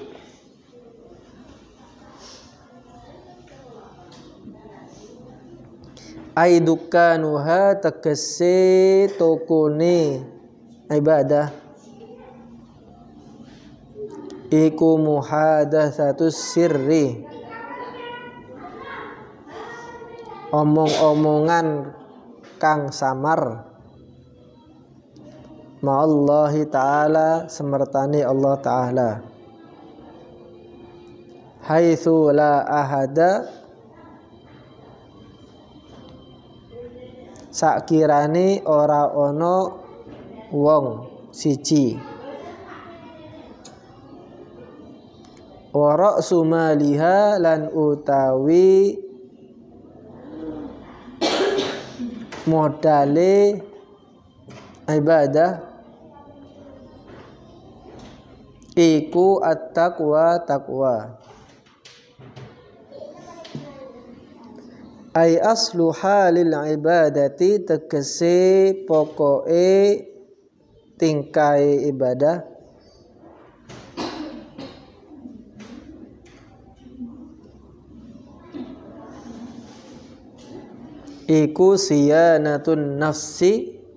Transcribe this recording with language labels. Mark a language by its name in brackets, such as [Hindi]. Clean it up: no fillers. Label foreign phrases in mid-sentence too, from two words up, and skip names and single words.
[Javanese] Aidukanuha tegese tokone ibadah iku [Arabic] محادثة السر, [Javanese] omong-omongan kang samar [Arabic] مع الله تعالى [Javanese] semertani Allah ta'ala, [Arabic] حيث لا أحد [Javanese] sakirane ora ana wong siji, [Arabic] ورأس مالها [Javanese] lan utawi modale ibadah iku at-taqwa taqwa. [Arabic] أي أصل حال العبادة [Javanese] tegese pokoke tingkai ibadah iku [Arabic] صيانة النفس,